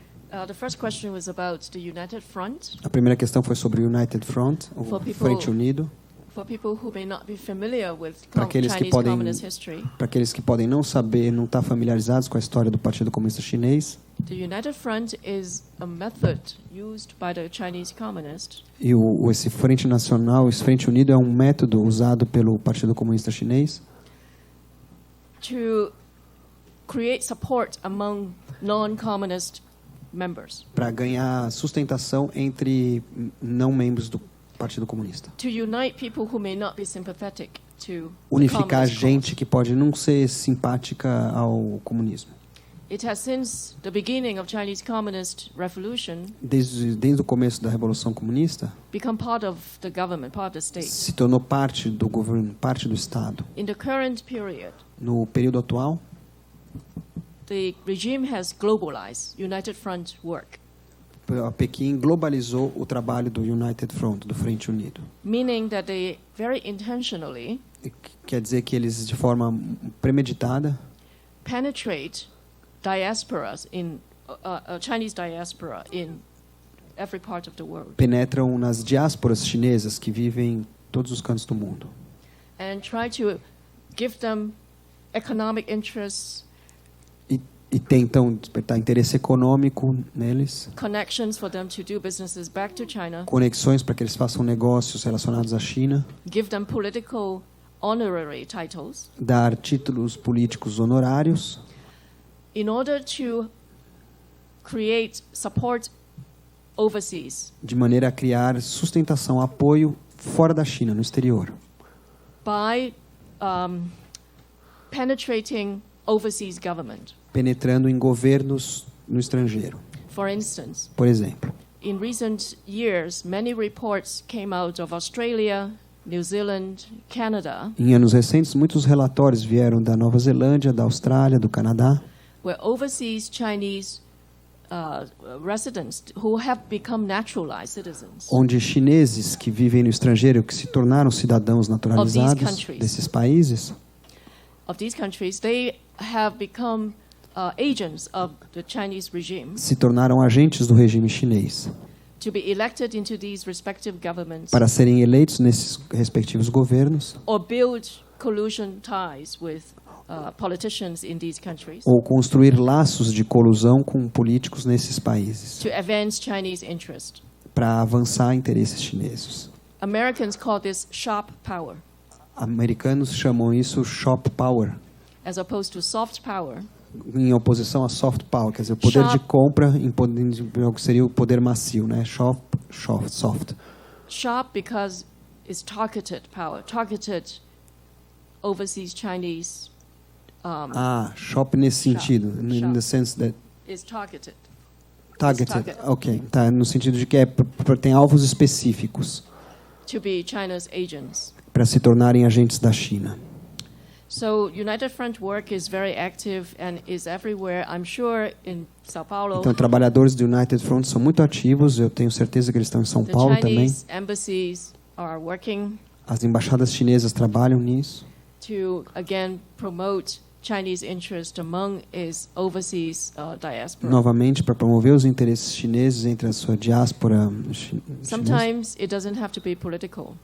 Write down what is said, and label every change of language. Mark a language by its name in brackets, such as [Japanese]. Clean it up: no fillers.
[English] The first question was about the United Front. [Portuguese] A primeira questão foi sobre o United Front, o Frente Unido. [English] For people who may not be familiar with Chinese communist history. [Portuguese] Para aqueles que podem não saber, não estar familiarizados com a história do Partido Comunista Chinês. [English] The United Front is a method used by the Chinese Communists. [Portuguese] E esse Frente Nacional, esse Frente Unido é um método usado pelo Partido Comunista Chinês [English] to create support among non-communist members. [Portuguese] Para ganhar sustentação entre não membros do Partido Comunista. [English] To unite people who may not be sympathetic to [Portuguese] unificar gente que pode não ser simpática ao comunismo. [English] It has since the beginning of Chinese Communist Revolution, [Portuguese] desde o começo da Revolução Comunista, [English] become part of the government, part of the state. [Portuguese] Se tornou parte do governo, parte do Estado. [English] In the current period, [Portuguese] no período atual, [English] the regime has globalized United Front work. [Portuguese] A Pequim globalizou o trabalho do United Front, do Frente Unido. [English] Meaning that they very intentionally [Portuguese] quer dizer que eles de forma premeditada [English] penetrate diasporas in Chinese diaspora in every part of the world. [Portuguese] Penetram nas diásporas chinesas que vivem em todos os cantos do mundo. [English] And try to give them economic interests. [Portuguese] E tentam despertar interesse econômico neles. [English] Connections for them to do businesses back to China. [Portuguese] Conexões para que eles façam negócios relacionados à China. [English] Give them political honorary titles. [Portuguese] Dar títulos políticos honorários. [English] In order to create support overseas. [Portuguese] De maneira a criar sustentação, apoio fora da China, no exterior. [English] By penetrating overseas government. [Portuguese] Penetrando em governos no estrangeiro. [English] For instance, [Portuguese] Por exemplo, [English] in recent years, many reports came out of Australia, New Zealand, Canada, [Portuguese] em anos recentes, muitos relatórios vieram da Nova Zelândia, da Austrália, do Canadá, [English] where overseas Chinese residents who have become naturalized citizens [Portuguese] onde chineses que vivem no estrangeiro, que se tornaram cidadãos naturalizados desses países, [English] of these countries, they have become agents of the Chinese regime [Portuguese] se tornaram agentes do regime chinês [English] to be elected into these respective governments [Portuguese] para serem eleitos nesses respectivos governos [English] or build collusion ties with politicians in these countries [Portuguese] ou construir laços de colusão com políticos nesses países [English] to advance Chinese interest. [Portuguese] para avançar interesses chineses. [English] Americans call this sharp power, [Portuguese] Americanos chamam isso sharp power, [English] as opposed to soft power, [Portuguese] em oposição a soft power, quer dizer, o poder de compra em que seria o poder macio, né? [English] Soft. Sharp because it's targeted power, targeted overseas Chinese. [Portuguese] Shop nesse sentido, [English] in the sense that Is targeted. [Portuguese] targeted. Ok, tá, no sentido de que tem alvos específicos [English] To be China's agents. [Portuguese] para se tornarem agentes da China. [English] So United Front work is very active and is everywhere. I'm sure in São Paulo. [Portuguese] Então, trabalhadores do United Front são muito ativos. Eu tenho certeza que eles estão em São Paulo também. [English] The Chinese embassies are working. [Portuguese] As embaixadas chinesas trabalham nisso. [English] To again promote Chinese interest among its overseas diaspora. [Portuguese] Novamente, para promover os interesses chineses entre a sua diáspora chinesa. [English] Sometimes it doesn't have to be political.